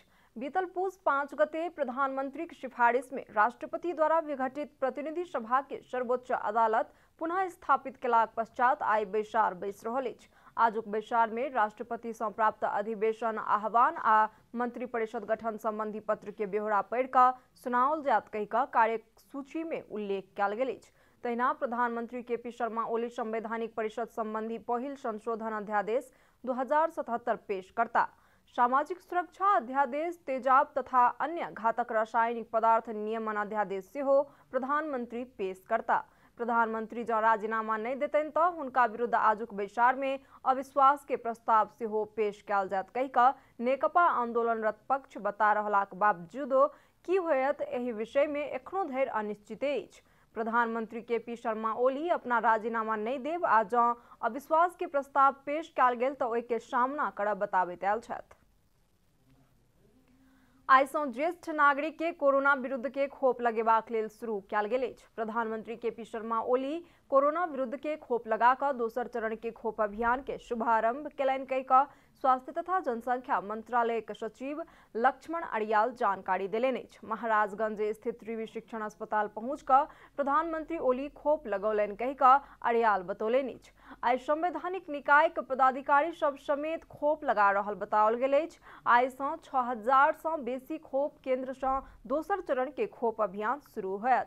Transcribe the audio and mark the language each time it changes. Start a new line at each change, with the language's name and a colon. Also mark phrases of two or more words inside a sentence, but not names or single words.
Maithili: बीतल पूस 5 गते प्रधानमंत्री की सिफारिश में राष्ट्रपति द्वारा विघटित प्रतिनिधि सभा के सर्वोच्च अदालत पुनः स्थापित केलाक पश्चात आई बैसार बैस रहल अछि। आजुक बैसार में राष्ट्रपति सँ प्राप्त अधिवेशन आह्वान आ मंत्री परिषद गठन संबंधी पत्र के ब्यौरा पढ़ि कऽ सुनाओल जायत कहि कऽ कार्यसूची में उल्लेख कयल गेल अछि। तहिना प्रधानमंत्री के.पी. शर्मा ओली संवैधानिक परिषद संबंधी पहिल संशोधन अध्यादेश 2077 पेश करता। सामाजिक सुरक्षा अध्यादेश, तेजाब तथा अन्य घातक रासायनिक पदार्थ नियमन अध्यादेश सेहो प्रधानमंत्री पेश करता। प्रधानमंत्री जँ राजीनामा नहीं देतनि तऽ हुनका विरुद्ध आजुक बैसार में अविश्वास के प्रस्ताव सेहो पेश कयल जायत कहि कऽ नेकपा आंदोलनरत पक्ष बता रहलाक बावजूदो की होयत एहि विषय में एखनो धरि अनिश्चित अछि। प्रधानमंत्री के.पी. शर्मा ओली अपना राजीनामा नहीं देब आ जँ अविश्वास के प्रस्ताव पेश कयल गेल तऽ ओहि के सामना करब बताबैत आयल छथि। आई सँ ज्येष्ठ नागरिक के कोरोना विरुद्ध के खोप लगेबाक लेल शुरू कयल गेल अछि। प्रधानमंत्री के.पी. शर्मा ओली कोरोना विरुद्ध के खोप लगा कऽ दोसर चरण के खोप अभियान के शुभारंभ केलनि कहि कऽ स्वास्थ्य तथा जनसंख्या मंत्रालय के सचिव लक्ष्मण अरियाल जानकारी देलनि अछि। महाराजगंज स्थित त्रिवी शिक्षण अस्पताल पहुंच कऽ प्रधानमंत्री ओली खोप लगौलनि कहि कऽ अरियाल बतौलनि अछि। आई संवैधानिक निकाय के पदाधिकारी सब समेत खोप लगा रहल बताओल गेल अछि। आई सँ 6,000 सँ बेसी खोप केंद्र सँ दोसर चरण के खोप अभियान शुरू होयत।